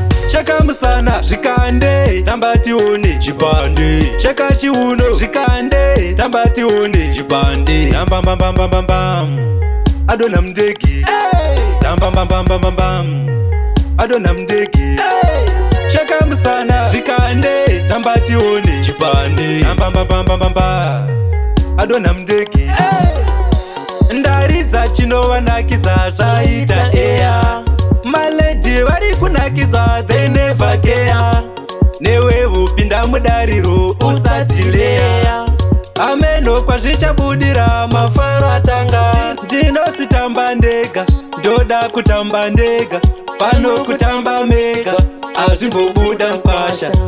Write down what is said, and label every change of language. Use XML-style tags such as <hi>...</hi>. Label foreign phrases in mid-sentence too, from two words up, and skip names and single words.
<sn>Cheka musana, zvikande, tamba tione chipande. Cheka chiuno, zvikande, tamba tione chipande. Tam, bam, bam, bam, bam, bam, bam. Adonha Mndegi. Hey. Tam, bam, bam, bam, bam, bam, bam. Adonha Mndegi. Hey. Cheka musana, zvikande, tamba tione chipande. Tam, bam, bam, bam, bam, bam, bam. Adonha Mndegi. Hey. Ndaridza chinovanakidza zvaita eya. Maledhi vari kunakidza,</sn> <en>they never care.</en> <sn>Newe upinda mudariro, usati leya. Ameno kwazvichabudira, mafaro atanga. Ndinositamba ndega, ndoda kutamba ndega. Pano kutamba mega, azvimbobuda mkwasha.</sn>